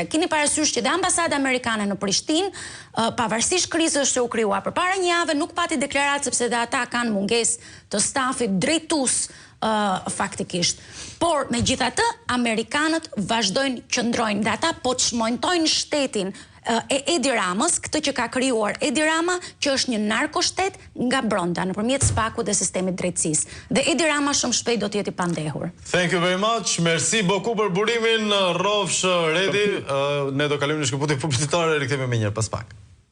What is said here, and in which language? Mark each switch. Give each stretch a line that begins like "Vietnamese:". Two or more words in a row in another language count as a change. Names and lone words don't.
Albanian: Keni parasysh që dhe ambasada amerikane në Prishtinë, pavarësisht krizës që u krijua përpara një jave, nuk pati deklaratë sepse dhe ata kanë mungesë të stafit drejtues faktikisht. Por megjithatë amerikanët vazhdojnë qëndrojnë dhe ata po çmontojnë shtetin Edi Ramës, këtë që ka krijuar Edi Rama, që është një narkoshtet nga brenda nëpërmjet SPAK-ut dhe sistemit drejtësisë. Dhe Edi Rama shumë shpejt do të jetë i pandehur.
English: Thank you very much.
French: Merci beaucoup
Albanian: për burimin,
English: Rofsh Redi.
Albanian: Ne do kalojmë në shkëputje publicitare, rikthehemi më njëherë pas pak.